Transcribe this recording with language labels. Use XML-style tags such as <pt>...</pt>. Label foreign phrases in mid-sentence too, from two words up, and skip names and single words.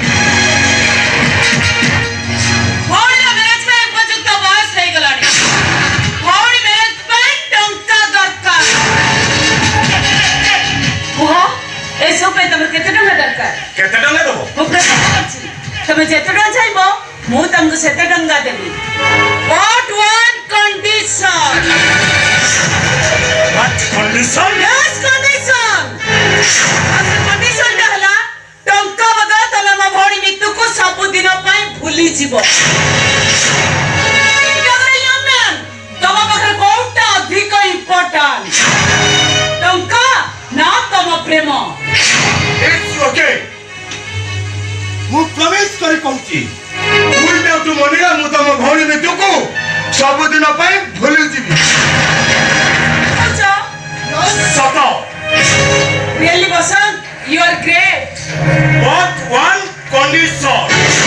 <or>ଭଉଣୀର ମ୍ୟାରେଜ ପାଇଁ ଉପଯୁକ୍ତ ବୟସ ହେଇଗଲାଣି। ଭଉଣୀ ମ୍ୟାରେଜ ପାଇଁ ଟଙ୍କା ଦରକାର। କୁହ ଏସବୁ ପାଇଁ ତମର କେତେ ଟଙ୍କା ଦରକାର? କେତେ ଟଙ୍କା ଦେବ? ମୁଁ ପ୍ରଶ୍ନ କରୁଛି। ତମେ ଯେତେ ଟଙ୍କା ଚାହିଁବ ମୁଁ ତମକୁ ସେତେ ଟଙ୍କା ଦେବି।</or> <en>But one condition. What condition? Yes, condition.</en> <or>ଆଉ ସେ conditionଟା ହେଲା ଟଙ୍କା ବଦଳ ତମେ ମୋ ଭଉଣୀ ମିତୁକୁ ସବୁଦିନ ପାଇଁ ଭୁଲିଯିବ। ତମ ପାଖରେ କୋଉଟା ଅଧିକ ଇମ୍ପୋର୍ଟାଣ୍ଟ? ଟଙ୍କା ନା ତମ ପ୍ରେମ?</or> <en>It's okay.</en> <or>ମୁଁ ପ୍ରମିସ କରି କହୁଛି ଭୁଲଟାକୁ ମନେଇବା ମୁଁ ତମ ଭଉଣୀ ମିତୁକୁ ସବୁଦିନ ପାଇଁ ଭୁଲିଯିବି। ସତ।</or> <en>Really, Basant, you are great. But one condition.</en>